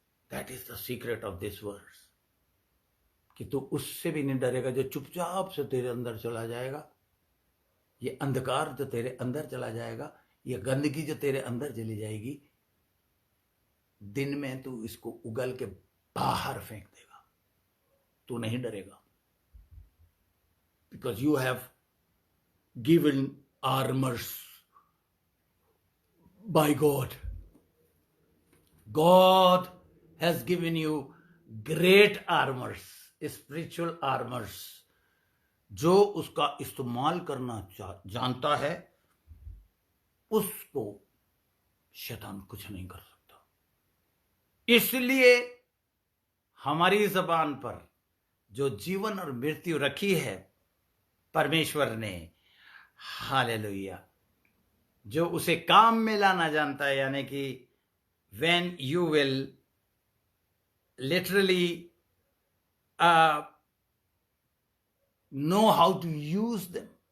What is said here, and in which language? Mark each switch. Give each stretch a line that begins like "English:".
English: that is the secret of this words,
Hindi: कि तू उससे भी नहीं डरेगा जो चुपचाप से तेरे अंदर चला जाएगा, ये अंधकार जो तेरे अंदर चला जाएगा, ये गंदगी जो तेरे अंदर चली जाएगी, दिन में तू इसको उगल के बाहर फेंक देगा, तू नहीं डरेगा,
English: Because you have given armours by God. God has given you great armors, spiritual armors.
Hindi: जो उसका इस्तेमाल करना जानता है उसको शैतान कुछ नहीं कर सकता. इसलिए हमारी जबान पर जो जीवन और मृत्यु रखी है परमेश्वर ने, हालेलुया, जो उसे काम में लाना जानता है, यानी कि
English: when you will literally know how to use them.